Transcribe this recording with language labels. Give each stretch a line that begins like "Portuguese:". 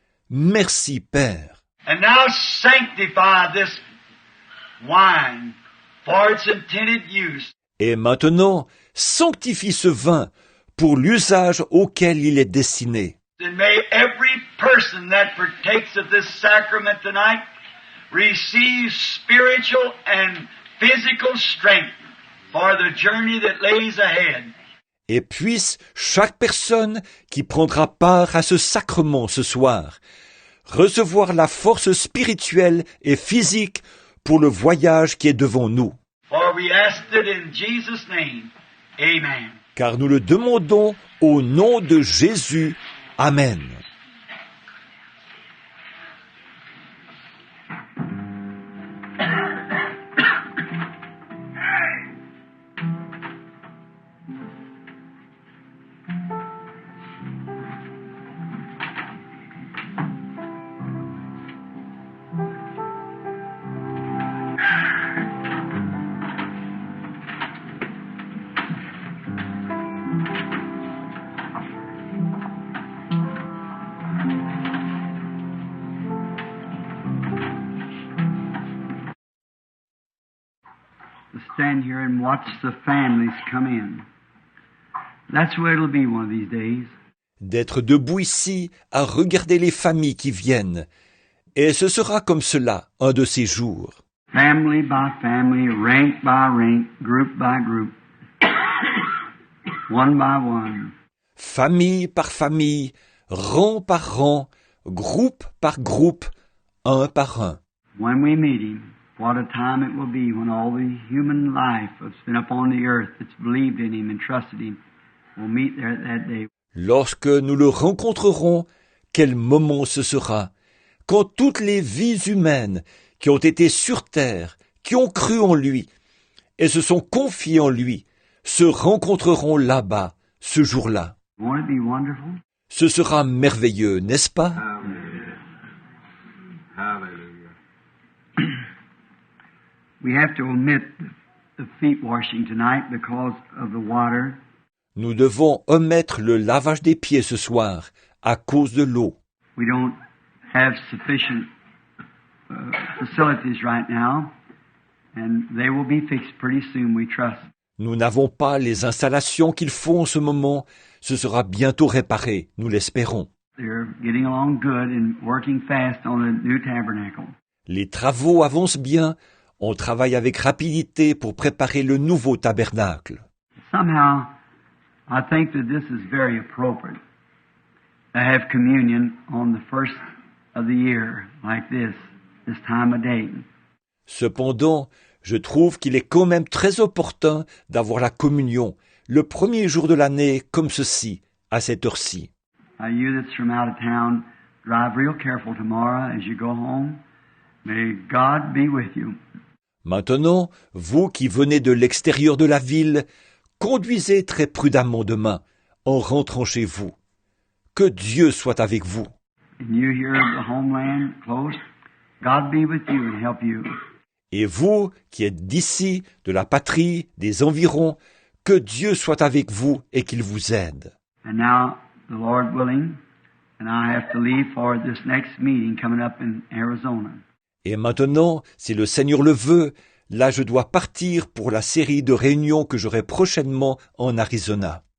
French: Merci, Père.
English: And now sanctify this wine for its intended use.
French: Et maintenant, sanctifie ce vin pour l'usage auquel il est destiné.
English: And may every person that partakes of this sacrament tonight receive spiritual and physical strength for the journey that lays ahead.
French: Et puisse chaque personne qui prendra part à ce sacrement ce soir recevoir la force spirituelle et physique pour le voyage qui est devant nous.
English: For we ask it in Jesus' name. Amen.
French: Car nous le demandons au nom de Jésus. Amen.
English: Stand here and watch the families come in. That's where it'll be one of these days.
French: D'être debout ici à regarder les familles qui viennent. Et ce sera comme cela un de ces jours.
English: Family by family, rank by rank, group by group, one by one.
French: Famille par famille, rang par rang, groupe par groupe, un par un.
English: When we meet Him, what a time it will be when all the human life that's been upon the earth that's believed in Him and trusted Him will meet there that day.
French: Lorsque nous le rencontrerons, quel moment ce sera, quand toutes les vies humaines qui ont été sur terre, qui ont cru en lui et se sont confiées en lui, se rencontreront là-bas, ce jour-là.
English: Won't it be wonderful?
French: Ce sera merveilleux, n'est-ce pas?
English: We have to omit the feet washing tonight because of the water.
French: Nous devons omettre le lavage des pieds ce soir à cause de l'eau.
English: We don't have sufficient facilities right now, and they will be fixed pretty soon, we trust.
French: Nous n'avons pas les installations qu'il faut en ce moment. Ce sera bientôt réparé, nous l'espérons.
English: They're getting along good and working fast on the new tabernacle.
French: Les travaux avancent bien. On travaille avec rapidité pour préparer le nouveau tabernacle.
English: Somehow, I think that this is very appropriate to have communion on the first of the year like this time of day.
French: Cependant, je trouve qu'il est quand même très opportun d'avoir la communion le premier jour de l'année comme ceci, à cette heure-ci.
English: You that's from out of town, drive real careful tomorrow as you go home. May God be with you.
French: Maintenant, vous qui venez de l'extérieur de la ville, conduisez très prudemment demain, en rentrant chez vous. Que Dieu soit avec vous.
English: And you here of the homeland close, God be with you and help you.
French: Et vous qui êtes d'ici, de la patrie, des environs, que Dieu soit avec vous et qu'il vous aide.
English: And now, the Lord willing, and I have to leave for this next meeting coming up in Arizona.
French: Et maintenant, si le Seigneur le veut, là je dois partir pour la série de réunions que j'aurai prochainement en Arizona.